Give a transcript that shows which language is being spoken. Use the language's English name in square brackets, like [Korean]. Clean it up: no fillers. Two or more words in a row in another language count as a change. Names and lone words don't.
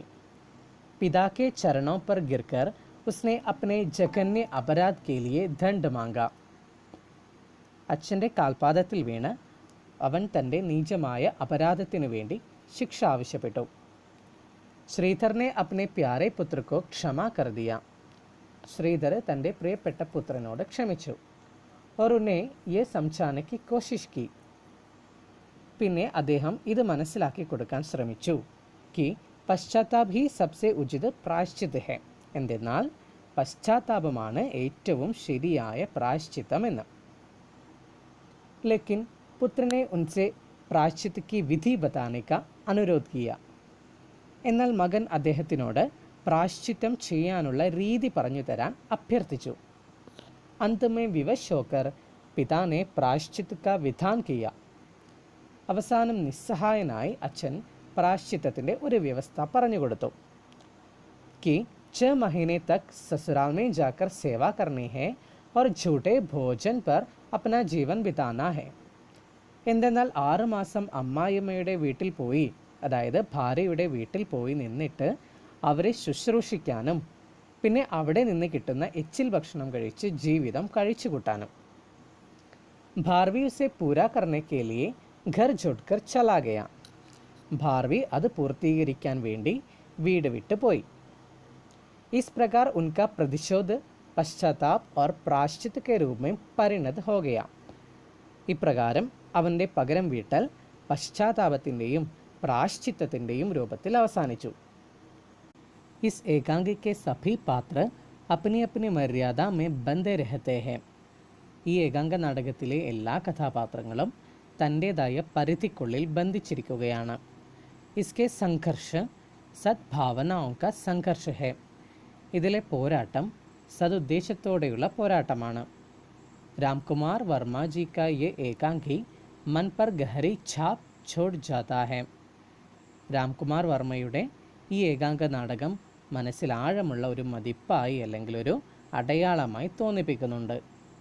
[Hindi] पिता के चरणों पर गिरकर उसने अपने जघन्य अपराध के लिए दंड मांगा. [Malayalam] അച്ഛൻ്റെ കാൽപാദത്തിൽ വീണ് അവൻ തൻ്റെ നീചമായ അപരാധത്തിനു വേണ്ടി ശിക്ഷ ആവശ്യപ്പെട്ടു. [Hindi] श्रीधर ने अपने प्यारे पुत्र को क्षमा कर दिया. [Malayalam] ശ്രീധർ തൻ്റെ പ്രിയപ്പെട്ട പുത്രനോട് ക്ഷമിച്ചു. [Hindi] और उन्हें ये समझाने की कोशिश की. [Malayalam] പിന്നെ അദ്ദേഹം ഇത് മനസ്സിലാക്കി കൊടുക്കാൻ ശ്രമിച്ചു. [Hindi] कि पश्चाताप ही सबसे उचित प्रायश्चित है. [Malayalam] എന്തെന്നാൽ പശ്ചാത്താപമാണ് ഏറ്റവും ശരിയായ പ്രായശ്ചിത്തമെന്ന്. [Hindi] लेकिन पुत्र ने उनसे प्रायश्चित की विधि बताने का अनुरोध किया. [Malayalam] എന്നാൽ മകൻ അദ്ദേഹത്തിനോട് പ്രായശ്ചിത്തം ചെയ്യാനുള്ള രീതി പറഞ്ഞു തരാൻ അഭ്യർത്ഥിച്ചു. [Hindi] अंत में विवश होकर पिता ने प्रायश्चित का विधान किया. [Malayalam] അവസാനം നിസ്സഹായനായി അച്ഛൻ പ്രായശ്ചിത്തത്തിൻ്റെ ഒരു വ്യവസ്ഥ പറഞ്ഞുകൊടുത്തു. [Hindi] कि 6 महीने तक ससुराल में जाकर सेवा करनी है और झूठे भोजन पर अपना जीवन बिताना है. [Malayalam] എന്തെന്നാൽ 6 മാസം അമ്മായിയമ്മയുടെ വീട്ടിൽ പോയി, അതായത് ഭാര്യയുടെ വീട്ടിൽ പോയി നിന്നിട്ട് അവരെ ശുശ്രൂഷിക്കാനും പിന്നെ അവിടെ നിന്ന് കിട്ടുന്ന എച്ചിൽ ഭക്ഷണം കഴിച്ച് ജീവിതം കഴിച്ചു കൂട്ടാനും. [Hindi] भारवि उसे पूरा करने के लिए घर छोड़कर चला गया. [Malayalam] ഭാർവി അത് പൂർത്തീകരിക്കാൻ വേണ്ടി വീട് വിട്ടു പോയി. [Hindi] इस प्रकार उनका प्रतिशोध पश्चाताप और प्रायश्चित के रूप में परिणत हो गया. [Malayalam] ഇപ്രകാരം അവൻ്റെ പകരം വീട്ടൽ പശ്ചാത്താപത്തിൻ്റെയും പ്രായശ്ചിത്തത്തിൻ്റെയും രൂപത്തിൽ അവസാനിച്ചു. [Hindi] इस एकांगी के सभी पात्र अपनी अपनी मर्यादा में बंधे रहते हैं. [Malayalam] ഈ ഏകാംഗ നാടകത്തിലെ എല്ലാ കഥാപാത്രങ്ങളും തൻ്റേതായ പരിധിക്കുള്ളിൽ ബന്ധിച്ചിരിക്കുകയാണ്. [Hindi] इसके संघर्ष സദ്ഭാവനാओं का संघर्ष है. [Malayalam] ഇതിലെ പോരാട്ടം സതുദ്ദേശത്തോടെയുള്ള പോരാട്ടമാണ്. [Hindi] रामकुमार वर्मा जी का ये एकांगी मन पर गहरी छाप छोड़ जाता है. [Malayalam] രാംകുമാർ വർമ്മയുടെ ഈ ഏകാംഗ നാടകം മനസ്സിൽ ആഴമുള്ള ഒരു മതിപ്പായി അല്ലെങ്കിൽ ഒരു അടയാളമായി തോന്നിപ്പിക്കുന്നുണ്ട്.